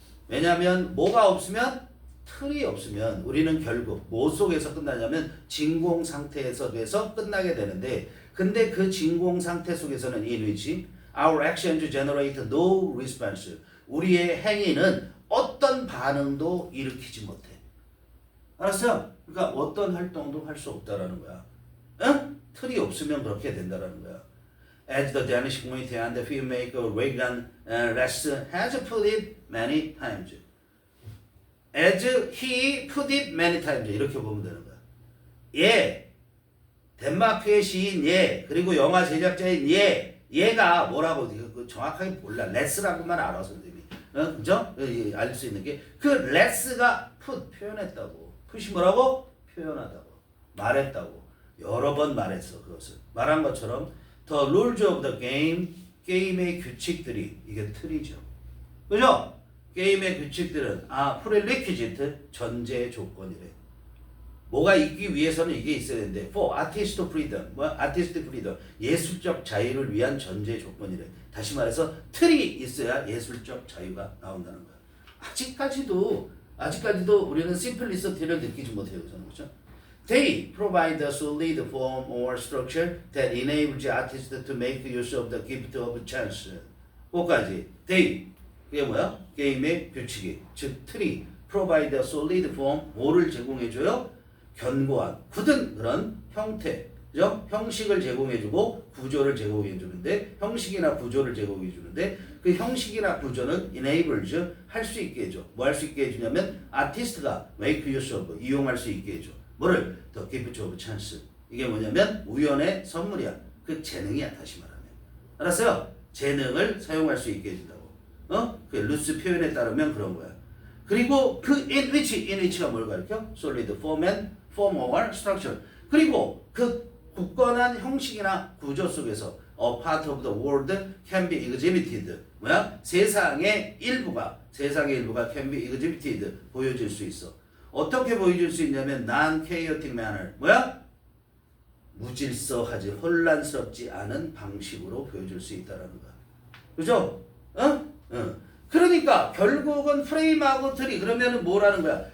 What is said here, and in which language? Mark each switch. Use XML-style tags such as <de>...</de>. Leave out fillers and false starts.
<ko>왜냐면, 뭐가 없으면, 틀이 없으면 우리는 결국 뭐 속에서 끝나냐면 진공 상태에서 돼서 끝나게 되는데, 근데 그 진공 상태 속에서는</ko> <en>in which our actions generate no response.</en> <ko>우리의 행위는 어떤 반응도 일으키지 못해. 알았어요? 그러니까 어떤 활동도 할 수 없다라는 거야. 응? 틀이 없으면 그렇게 된다라는 거야.</ko> <en>As the Danish community and the filmmaker Regan Less has put it many times. As he put it many times.</en> <ko>이렇게 보면 되는 거야.</ko> <en>예.</en> <ko>덴마크의 시인 예. 그리고 영화 제작자인 예. 얘가 뭐라고 정확하게 몰라. 레스라고만 알아 선생님이. 그죠? 알 수 있는 게 그 레스가 put 표현했다고. put이 뭐라고? 표현하다고. 말했다고. 여러 번 말했어 그것을. 말한 것처럼</ko> <en>the rules of the game,</en> <ko>게임의 규칙들이 이게 틀이죠. 그죠? 게임의 규칙들은 prerequisite 전제 조건이래. 뭐가 있기 위해서는 이게 있어야 되는데</ko> <en>for artist freedom, artist freedom,</en> <ko>예술적 자유를 위한 전제 조건이래. 다시 말해서 틀이 있어야 예술적 자유가 나온다는 거야. 아직까지도 우리는 심플리시티를 느끼지 못해요. 그렇죠?</ko> <en>They provide a solid form or structure that enables the artist to make use of the gift of chance.</en> <ko>그거까지. They, 그게 뭐야? 게임의 규칙이, 즉 틀이</ko> <en>provide a solid form,</en> <ko>뭐를 제공해줘요? 견고한, 굳은 그런 형태, 그죠? 형식을 제공해주고 구조를 제공해주는데, 형식이나 구조를 제공해주는데, 그 형식이나 구조는 enables, 할 수 있게 해줘. 뭐 할 수 있게 해주냐면 아티스트가</ko> <en>make use of,</en> <ko>이용할 수 있게 해줘. 뭐를?</ko> <en>The gift of chance.</en> <ko>이게 뭐냐면 우연의 선물이야. 그 재능이야. 다시 말하면. 알았어요? 재능을 사용할 수 있게 해준다고. 그 루스 표현에 따르면 그런 거야. 그리고 그 in which가 뭘 가르쳐?</ko> <en>solid form or structure.</en> <ko>그리고 그 굳건한 형식이나 구조 속에서</ko> <en>a part of the world can be exhibited.</en> <ko>뭐야? 세상의 일부가</ko> <en>can be exhibited.</en> <ko>보여질 수 있어. 어떻게 보여줄 수 있냐면</ko> <en>non-chaotic manner.</en> <ko>뭐야? 무질서하지, 혼란스럽지 않은 방식으로 보여줄 수 있다라는 거야. 그죠? 그러니까 결국은 프레임하고 틀이, 그러면은 뭐라는 거야?</ko>